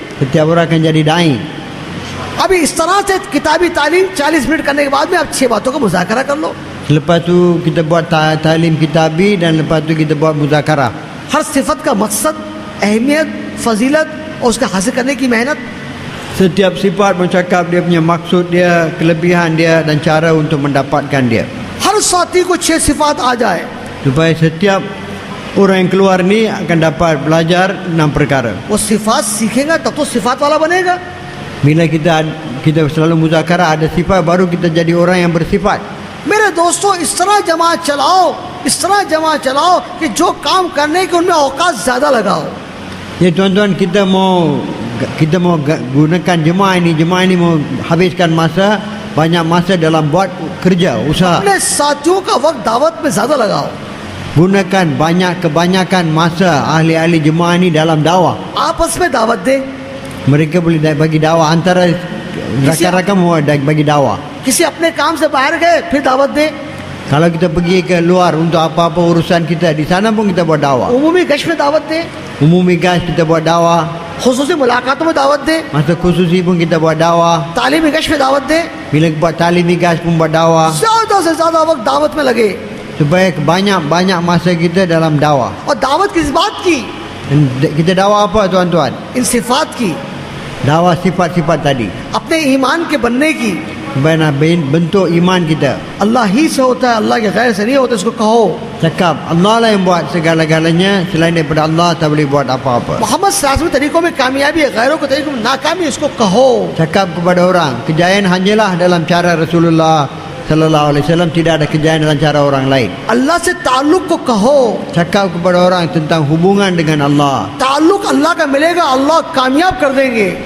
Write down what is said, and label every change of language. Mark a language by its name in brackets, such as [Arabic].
[Malay] Setiap orang akan jadi dai. [Hindi] अभी इस तरह से किताबी तालीम 40 मिनट करने के बाद में आप 6 बातों का मुज़ाकरा कर लो। [Malay] Lepas tu kita buat talim kitabi dan lepas tu kita buat muzakarah. [Hindi] हर सिफत का मकसद, अहमियत, फजीलत और उसका हासिल करने की मेहनत। [Malay] Setiap sifat mencakap dia punya maksud dia, kelebihan dia dan cara untuk mendapatkan dia. [Hindi] हर साथी को 6 सिफात आ जाए। [Malay] Supaya setiap orang yang keluar ni akan dapat belajar 6 perkara. [Hindi] वो सिफात सीखेगा तब तो सिफात वाला बनेगा। [Malay] Bila kita selalu muzakarah ada sifat, baru kita jadi orang yang bersifat. [Hindi] मेरे दोस्तों, इस तरह जमात चलाओ, इस तरह जमात चलाओ कि जो काम करने के उनमें औकात ज़्यादा लगाओ। [Malay] Ya tuan-tuan, kita mau gunakan jemaah ini mau habiskan masa, banyak masa dalam buat kerja, usaha. [Hindi] अपने साथियों का वक्त दावत में ज़्यादा लगाओ। [Malay] Gunakan kebanyakan masa ahli-ahli jemaah ini dalam dakwah. [Hindi] आपस में दावत दे। [Malay] Mereka boleh bagi dakwah antara rakan-rakan mau bagi dakwah. [Hindi] किसी अपने काम से बाहर गए फिर दावत दे। [Malay] Kalau kita pergi ke luar untuk apa-apa urusan kita, di sana pun kita buat dakwah. [Hindi] उमूमी गश्त में दावत दे, [Malay] Umumi gas kita buat dakwah. [Hindi] खुसूसी मुलाकातों में दावत दे, [Malay] Masa khususi pun kita buat dakwah. [Hindi] तालीमी गश्त में दावत दे। [Malay] Bila buat talimi gas pun buat dakwah. [Hindi] ज़्यादा से ज़्यादा वक्त दावत में लगे। [Malay] Supaya banyak masa kita dalam dakwah. [Hindi] और दावत किस बात की? [Malay] Dan kita dakwah apa tuan-tuan? [Hindi] इन सिफात की, [Malay] Dakwah sifat-sifat tadi. [Hindi] अपने ईमान के बनने की। [Malay] Supaya nak bentuk iman kita. [Hindi] अल्लाह ही से होता है, अल्लाह के गैर से नहीं होता। इसको कहो [Malay] Cakap Allah lah yang buat segala-galanya, selain daripada Allah tak boleh buat apa-apa. [Hindi] Mohammad सल्लल्लाहु अलैहि वसल्लम तरीकों में कामयाबी है, गैरों के तरीकों में नाकामी। इसको कहो [Malay] Cakap kepada orang, kejayaan hanyalah dalam cara Rasulullah sallallahu alaihi wasallam, tidak ada kejayaan dalam cara orang lain. [Hindi] अल्लाह से ताल्लुक को कहो। [Malay] Cakap kepada orang tentang hubungan dengan Allah. [Hindi] ताल्लुक अल्लाह का मिलेगा, अल्लाह कामयाब कर देंगे।